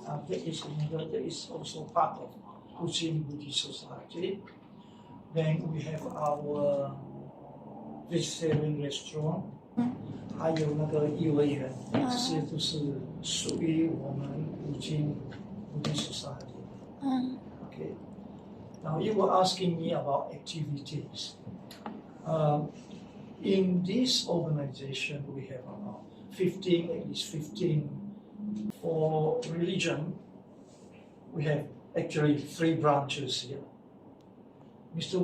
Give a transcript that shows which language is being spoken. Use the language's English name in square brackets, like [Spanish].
[English] That is also part of Kuching Buddhist Society. Then we have our vegetarian restaurant. [Chinese] 还有那个幼儿园，这些都是属于我们Kuching Buddhist Society。 [English] Okay. Now you were asking me about activities. In this organization, we have about 15, at least 15. For religion, we have actually 3 branches here. Mr.